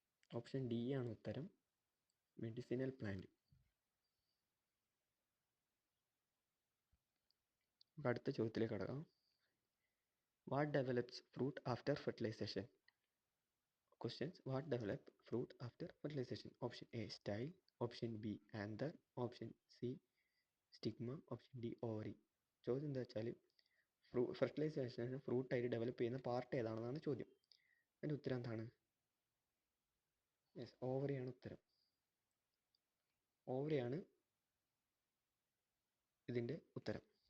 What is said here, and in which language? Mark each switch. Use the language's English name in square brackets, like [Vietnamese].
[Malayalam] Option D ആണ് ഉത്തരം, medicinal plant. അടുത്ത ചോദ്യത്തിലേക്ക് കടക്കാം. [English] What develops fruit after fertilisation? Questions: what develop fruit after fertilization? Option A style, option B anther, option C stigma, option D ovary. [Malayalam] ചോദ്യം എന്താ വെച്ചാൽ ഫെർട്ടിലൈസേഷന് ഫ്രൂട്ടായിട്ട് develop ചെയ്യുന്ന part ഏതാണെന്നാണ് ചോദ്യം. അതിൻ്റെ ഉത്തരം എന്താണ്? യെസ്, ഓവറിയാണ് ഉത്തരം. ഓവറിയാണ് ഇതിൻ്റെ ഉത്തരം.